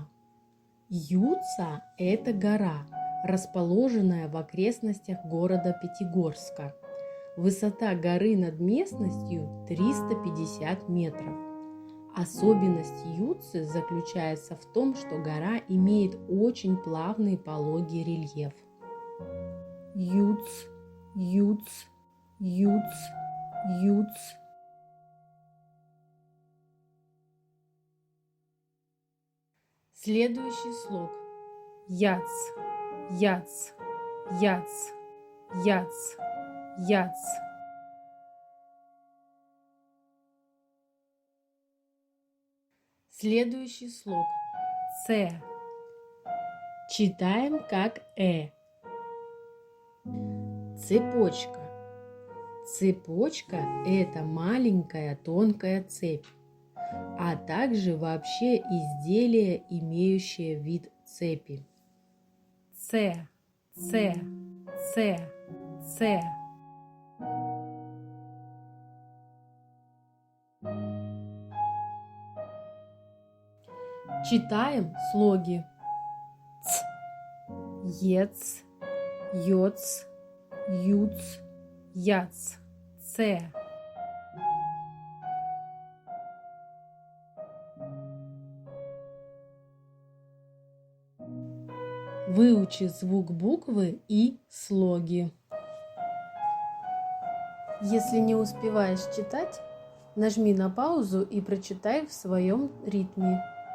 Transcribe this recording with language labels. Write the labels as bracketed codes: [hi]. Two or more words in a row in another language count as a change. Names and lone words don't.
[ru] Юца – это гора, расположенная в окрестностях города Пятигорска. Высота горы над местностью 350 метров. Особенность Юцы заключается в том, что гора имеет очень плавный пологий рельеф. Юц, юц, юц, юц. Следующий слог. Яц, яц, яц, яц, яц. Следующий слог. Ц. Читаем как Цепочка. Цепочка – это маленькая тонкая цепь, а также вообще изделие, имеющее вид цепи. Ц, Ц, Ц, Ц. Читаем слоги. Ц, ец, йоц, юц, яц, Ц. Выучи звук буквы и слоги. Если не успеваешь читать, нажми на паузу и прочитай в своем ритме.